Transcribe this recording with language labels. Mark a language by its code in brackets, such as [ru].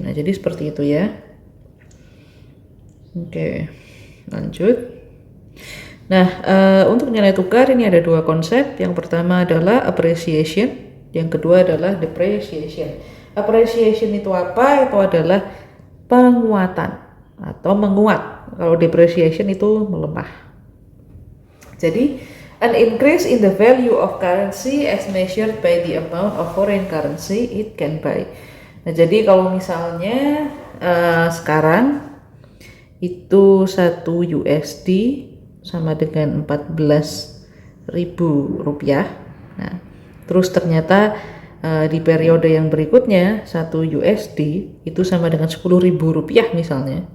[id] Nah, jadi seperti itu ya. Oke, lanjut. Nah, untuk nilai tukar ini ada dua konsep. Yang pertama adalah appreciation, yang kedua adalah depreciation. Appreciation itu apa? Itu adalah penguatan atau menguat. Kalau depreciation itu melemah. Jadi, [en] an increase in the value of currency as measured by the amount of foreign currency it can buy. [id] Nah, jadi kalau misalnya sekarang itu 1 USD sama dengan 14.000 rupiah. Nah, terus ternyata di periode yang berikutnya 1 USD itu sama dengan 10.000 rupiah misalnya.